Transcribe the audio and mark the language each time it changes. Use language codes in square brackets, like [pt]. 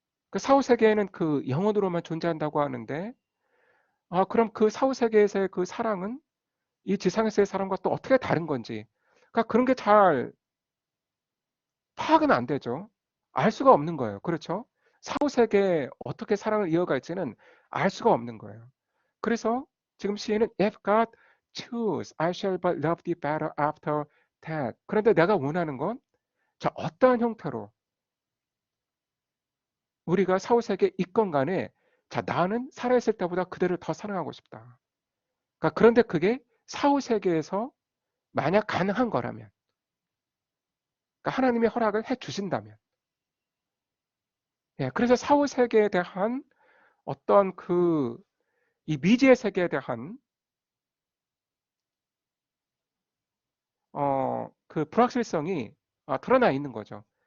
[ko] 그 사후 세계에는 그 영혼으로만 존재한다고 하는데, 그럼 그 사후 세계에서의 그 사랑은 이 지상에서의 사랑과 또 어떻게 다른 건지, 그러니까 그런 게 잘 파악은 안 되죠. 알 수가 없는 거예요. 그렇죠? 사후 세계에 어떻게 사랑을 이어갈지는 알 수가 없는 거예요. 그래서 지금 시인은 [en] If God choose, I shall but love thee better after that. [ko] 그런데 내가 원하는 건 자, 어떠한 형태로 우리가 사후 세계에 있건 간에 자, 나는 살아있을 때보다 그대를 더 사랑하고 싶다. 그러니까 그런데 그게 사후 세계에서 만약 가능한 거라면, 그러니까 하나님이 허락을 해 주신다면, 예, 그래서 사후 세계에 대한 어떤 그 이 미지의 세계에 대한 그 불확실성이 드러나 있는 거죠.